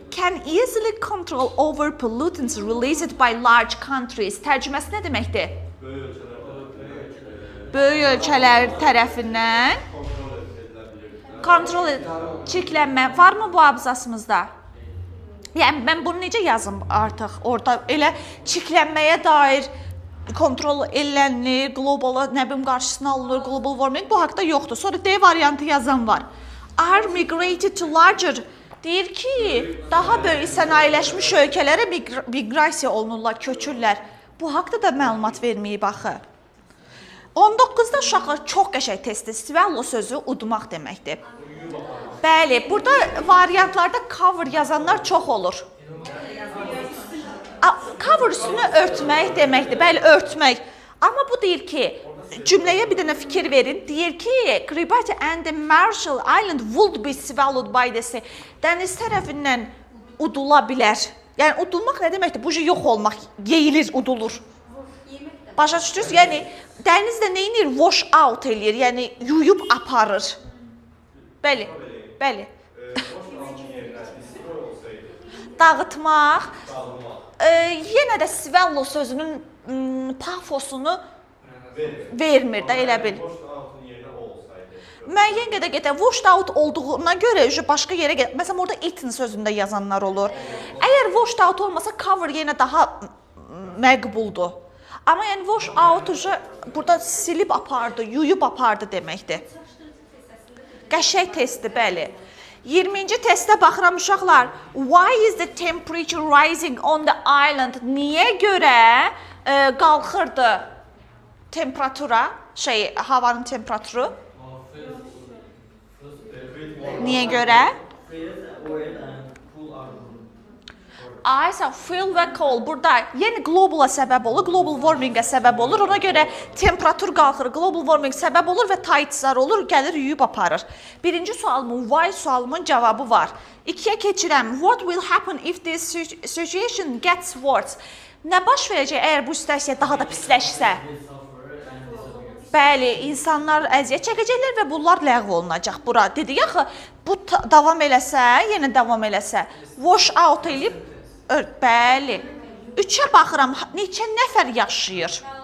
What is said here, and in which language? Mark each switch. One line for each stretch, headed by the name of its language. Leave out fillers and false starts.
English: Can easily control over pollutants released by large countries.
Azerbaijani: Tərcüməsi nə deməkdir? Böyük ölkələr tərəfindən kontrol çirklənmə. Varmı bu abzasımızda? Yəni, mən bunu necə yazım artıq? Orada elə çirklənməyə dair kontrol elənir, global qarşısına alınır, global warming bu haqda yoxdur. Sonra D variantı yazan var.
English: Are migrated to larger.
Azerbaijani: Deyir ki, daha böyük sənayeləşmiş ölkələrə miqrasiya olunurlar, köçürlər. Bu haqda da məlumat verməyib axı. 19-da uşaqlar çox qəşəng testdir. Swallow sözü udmaq deməkdir. Bəli, burada variantlarda cover yazanlar çox olur. Cover üstünü örtmək deməkdir. Bəli, örtmək. Amma bu deyir ki, cümləyə bir dənə fikir verin. Deyir ki,
English: Kiribati and the Marshall Island would be swallowed by the sea.
Azerbaijani: Dəniz tərəfindən udula bilər. Yəni, udulmaq nə deməkdir? Bu yox olmaq, yeyilir, udulur. Başa düşdünüz? Yəni, dəniz də neyinir? Wash out eləyir, yəni yuyub aparır. Bəli, bəli. Dağıtmaq. Yenə də swallow sözünün pafosunu vermir də, elə bil. Müəyyən qədər washed out olduğuna görə başqa yerə gedir. Məsələn, orada eaten sözündə yazanlar olur. Əgər washed out olmasa, cover yenə daha məqbuldur. Amma yəni wash out burada silib apardı, yuyub apardı deməkdir. Qəşəng testdir, bəli. 20-ci testə baxıram uşaqlar.
English: Why is the temperature rising on the island?
Azerbaijani: Niyə görə qalxırdı temperatura, havanın temperaturu? Niyə görə? Aysa, fuel və coal burada yəni globala səbəb olur, global warmingə səbəb olur. Ona görə temperatur qalxır, global warming səbəb olur və tideslar olur, gəlir yuyub aparır. Birinci sualımın, why sualımın cavabı var. 2-yə keçirəm.
English: What will happen if this situation gets worse?
Azerbaijani: Nə baş verəcək əgər bu situasiya daha da pisləşsə? Bəli, insanlar əziyyət çəkəcəklər və bunlar ləğv olunacaq bura. Dedik axı, bu davam eləsə, yenə davam eləsə, wash out eləyib, bəli. 3-ə baxıram, neçə nəfər yaşayır?